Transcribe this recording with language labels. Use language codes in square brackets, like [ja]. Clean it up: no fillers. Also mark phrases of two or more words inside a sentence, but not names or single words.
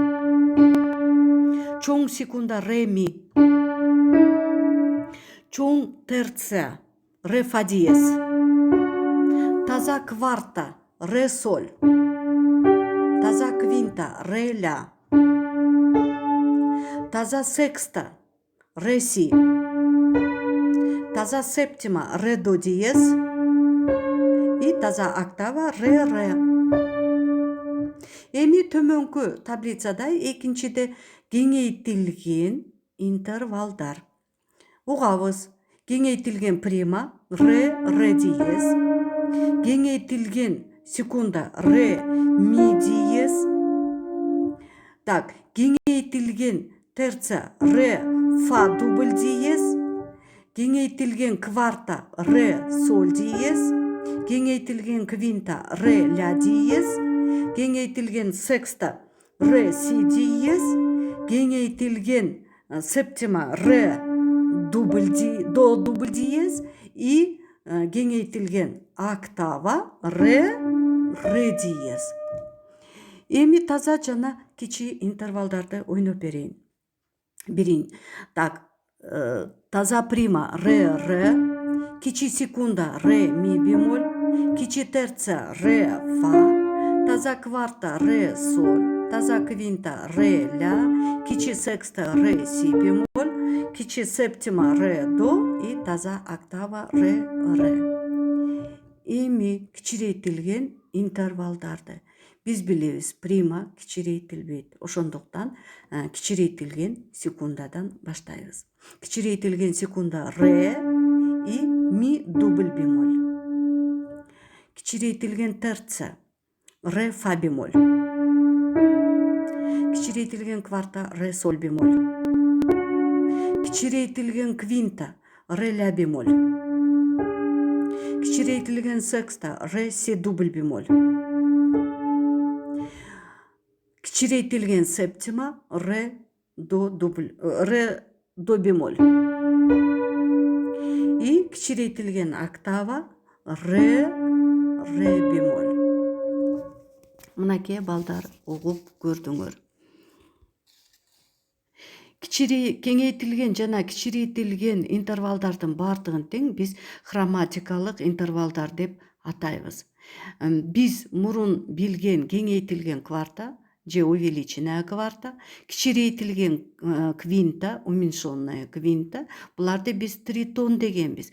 [ky] Чоң секунда ре ми. Чоң терция ре фа диез. Таза кварта ре соль. Таза квинта ре ля. Таза секста ре си. Таза септима ре до диез. И таза октава ре ре. Эми төмөнкү таблицада экинчиде кеңейтилген интервалдар. Угабыз. Кеңейтилген прима ре ре диез. Кеңейтилген секунда ре ми диез. Так, кеңейтилген терция ре фа дубль диез. Кеңейтилген кварта ре соль диез. Кеңейтилген квинта ре ля диез. Кеңейтилген секста ре си диез. Кеңейтилген септима ре до дубль диез. И кеңейтилген октава ре диез. Эми таза жана кичи интервалдарды ойноп берейин. Так, таза прима ре ре, кичи секунда ре ми бемоль, кичи терция ре фа, таза кварта ре соль, таза квинта ре ля, кичи секста ре си бемоль, кичи септима ре до и таза октава ре ре. Эми кичирейтилген интервалдарды биз билебиз, прима кичирейтилбейт. Ошондуктан кичирейтилген секундадан баштайбыз. Кичирейтилген секунда ре и ми дубль бемоль. Кичирейтилген терция ре фа бемоль. Кичирейтилген кварта ре соль бемоль. Кичирейтилген квинта ре ля бемоль. Кичирейтилген секста ре си дубль бемоль. Кичирейтилген септима ре до бемоль. И кичирейтилген октава ре бемоль. Мынакей балдар угуп көрдүңөр. Кеңейтилген жана кичирейтилген интервалдардын баардыгын тең биз хроматикалык интервалдар деп атайбыз. Биз мурун билген кеңейтилген кварта же [ru] увеличенная кварта, [ky] кичирейтилген квинта, [ru] уменьшенная квинта, [ky] буларды биз тритон дегенбиз.